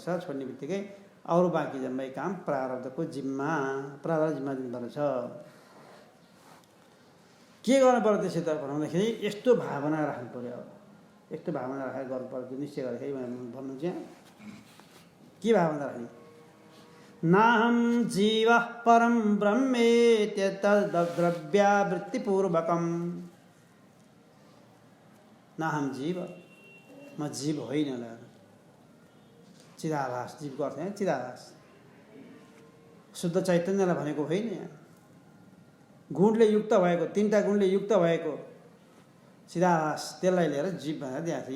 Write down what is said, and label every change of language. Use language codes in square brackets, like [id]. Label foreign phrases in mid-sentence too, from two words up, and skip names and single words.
[ne] छोड्ने बित्तिकै अरू बाँकी जम्मै काम प्रारब्धको जिम्मा, प्रारब्ध जिम्मा दिनुपर्छ। के गर्नु पर्यो त्यसै त भन्दाखेरि यस्तो भावना राख्नु पऱ्यो। अब यस्तो भावना राखेर गर्नु पर्यो, निश्चय गर्दाखेरि भन्नु चाहिँ के भावना राख्ने? [sa] नाहं जीव परम ब्रह्मेत्यतद्द्रव्यावृत्तिपूर्वकम्। नाहं जीव, [ne] म जीव होइन। चिदाभास, जीवको अर्थ होइन चिदाभास, शुद्ध चैतन्यलाई भनेको होइन। यहाँ गुणले युक्त भएको, तीनटा गुणले युक्त भएको चिदाभास, त्यसलाई लिएर जीव भनेर दिएको छ।